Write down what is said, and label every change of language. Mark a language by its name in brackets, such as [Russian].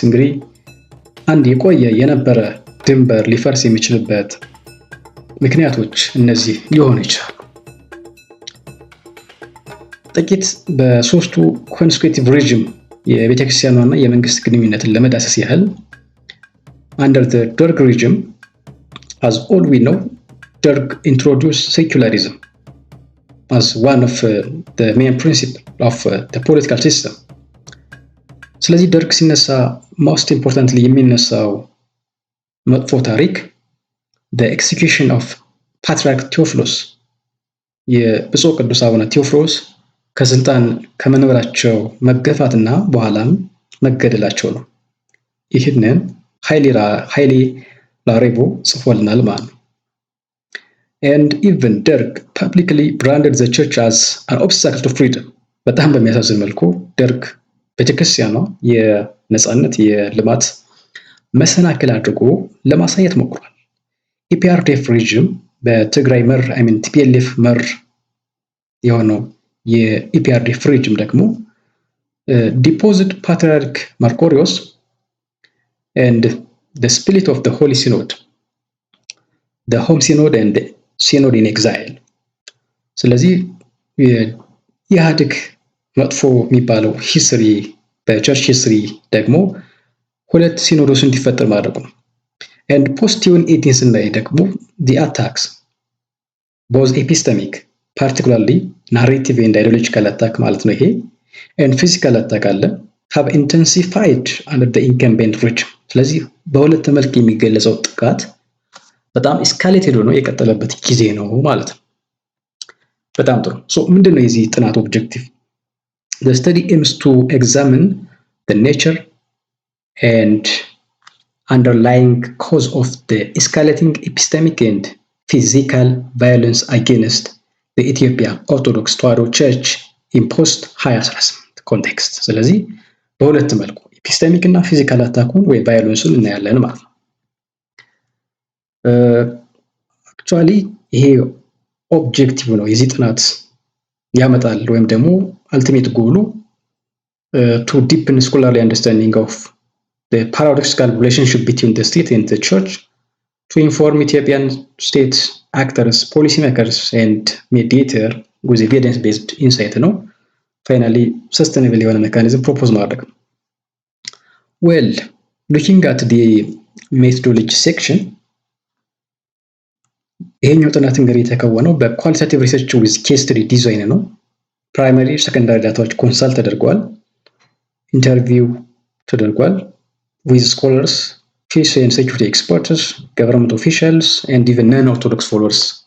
[Amharic] እንግዲህ አንድ የቆየ የነበረ ድንበር ሊፈርስ የሚችልበት ምክንያቶች እነዚህ ሊሆኑ ይችላሉ። ጥቂት በሶስቱ ኮንስቲቲዩቲቭ ሬጂም የቤተክርስቲያኗና የመንግስት ግንኙነትን ለመዳሰስ ያህል [English] under the Derg regime, as all we know, Derg introduced secularism as one of the main principles of the political system. [Amharic] ስለዚህ ደርግ ሲነሳ [English] most importantly [Amharic] የሚነሳው መጥፎ ታሪክ [English] the execution of Patriarch Theophilus [Amharic] የብፁዕ ቅዱስ አቡነ ቴዎፍሎስ ከስልጣን ከመንበራቸው መገፋትና በኋላም መገደላቸው ነው። ይህንን ኃይሌ ላሬቦ ጽፎልናል ማለት ነው። [English] And even Derg publicly branded the church as an obstacle to freedom. [Amharic] በጣም በሚያሳዝን መልኩ ደርግ ቤተክርስቲያኗ የነጻነት የልማት መሰናክል አድርጎ ለማሳየት ሞክሯል። ኢፒአርዲኤፍ ሬጂም በትግራይ መር ቲፒኤልኤፍ መር የሆነው የኢፒአርዲኤፍ ሬጂም ደግሞ [English] deposed Patriarch Markorios and the split of the Holy Synod, the Home Synod and the Synod in Exile. [Amharic] ስለዚህ የኢህአዴግ መጥፎ የሚባለው ሂስትሪ በቸርች ሂስትሪ ደግሞ ሁለት ሲኖዶስ እንዲፈጠር ማድረጉ ነው። [English] and post-June 18 [Amharic] ስናይ ደግሞ [English] the attacks, both epistemic, particularly narrative and ideological attack [Amharic] ማለት ነው ይሄ, [English] and physical attack አለ, have intensified under the incumbent regime. [Amharic] ስለዚህ በሁለት መልክ የሚገለጸው ጥቃት በጣም ኤስካሌትድ ሆኖ የቀጠለበት ጊዜ ነው ማለት ነው። በጣም ጥሩ። ምንድነው የዚህ ጥናት ኦብጀክቲቭ? [English] The study aims to examine the nature and underlying cause of the escalating epistemic and physical violence against the Ethiopian Orthodox Tewahedo Church in post-2018 context. [Amharic] ስለዚህ በሁለት መልኩ ኤፒስተሚክ እና ፊዚካል አታኩን ወይ ቫዮለንሱን እናያለን ማለት ነው። አክቹአሊ ይሄ ኦብጀክቲቭ ነው የዚህ ጥናት ያመጣል ወይም ደግሞ አልቲሜት ጎሉ [English] to deepen scholarly understanding of the paradoxical relationship between the state and the church, to inform Ethiopian state actors, policymakers and mediator with evidence-based insight ነው። finally sustainable [Amharic] የሆነ ሜካኒዝም ፕሮፖዝ ማድረግ ነው። [English] well, looking at the methodology section, [Amharic] ይሄኛው ጥናት እንግዲህ የተከወነው በኳሊታቲቭ ሪሰርች ዊዝ ኬስ ስተዲ ዲዛይን ነው። ፕራይመሪ ሰከንዳሪ ዳታዎች ኮንሳልት ተደርገዋል። ኢንተርቪው ተደርጓል [English] with scholars, peace and security experts, government officials, and even non-Orthodox followers.